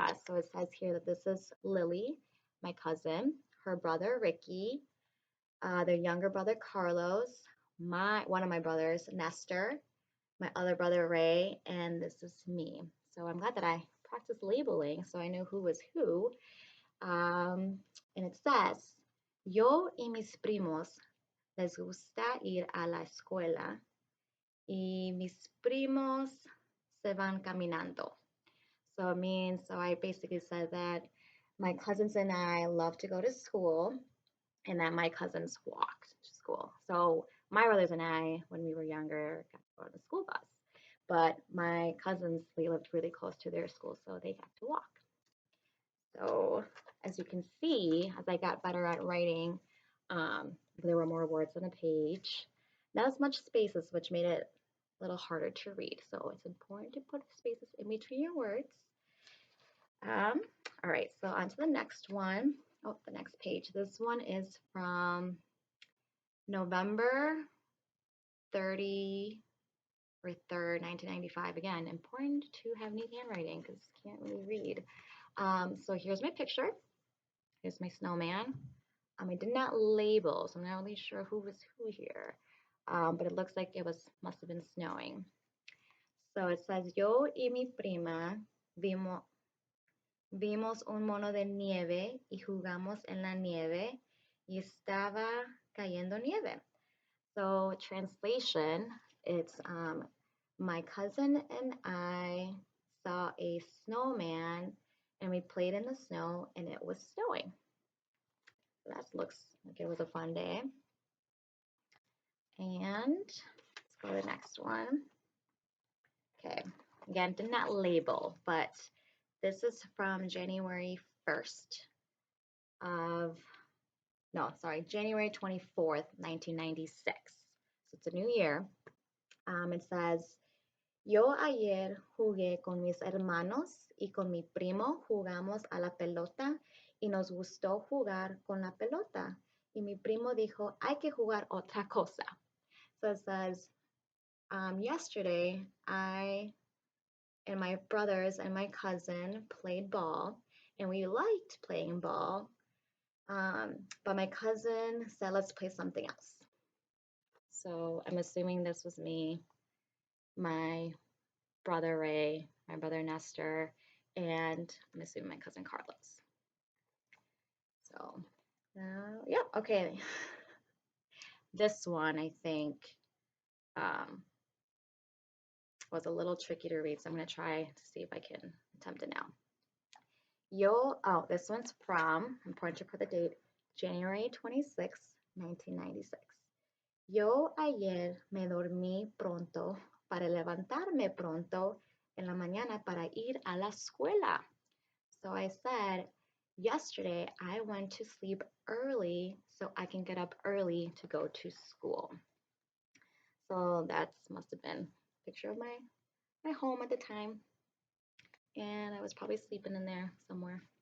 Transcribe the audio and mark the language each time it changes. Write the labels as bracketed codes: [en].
[en] So it says here that this is Lily, my cousin, her brother Ricky, their younger brother Carlos, my one of my brothers Nestor, my other brother Ray, and this is me. So I'm glad that I practiced labeling so I know who was who. And it says, [es] yo y mis primos les gusta ir a la escuela y mis primos se van caminando. [en] So it means, so I basically said that my cousins and I love to go to school and that my cousins walked to school. So my brothers and I, when we were younger, got to go on the school bus. But my cousins, they lived really close to their school, so they got to walk. So as you can see, as I got better at writing, there were more words on the page. Not as much spaces, which made it a little harder to read. So it's important to put spaces in between your words. Um, all right, so on to the next one. Oh, the next page. This one is from November 30 or 3rd, 1995. Again, important to have neat handwriting because you can't really read. So here's my picture. Here's my snowman. I did not label, so I'm not really sure who was who here. But it looks like must have been snowing. So it says, [es] yo y mi prima vimos un mono de nieve y jugamos en la nieve y estaba cayendo nieve. [en] So translation, it's my cousin and I saw a snowman and we played in the snow and it was snowing. So that looks like it was a fun day. And let's go to the next one. Okay, again, did not label, but this is from January 1st of, no, sorry, January 24th, 1996. So it's a new year. It says, [es] yo ayer jugué con mis hermanos y con mi primo jugamos a la pelota y nos gustó jugar con la pelota. Y mi primo dijo, hay que jugar otra cosa. [en] So it says, yesterday I and my brothers and my cousin played ball and we liked playing ball. But my cousin said, let's play something else. So I'm assuming this was me, my brother Ray, my brother Nestor, and I'm assuming my cousin Carlos. So, yeah, okay. This one, I think, was a little tricky to read, so I'm going to try to see if I can attempt it now. Yo, oh, this one's from, important to put the date, January 26, 1996. [es] Yo ayer me dormí pronto para levantarme pronto en la mañana para ir a la escuela. [en] So I said, yesterday I went to sleep early so I can get up early to go to school. So that must have been a picture of my home at the time. And I was probably sleeping in there somewhere.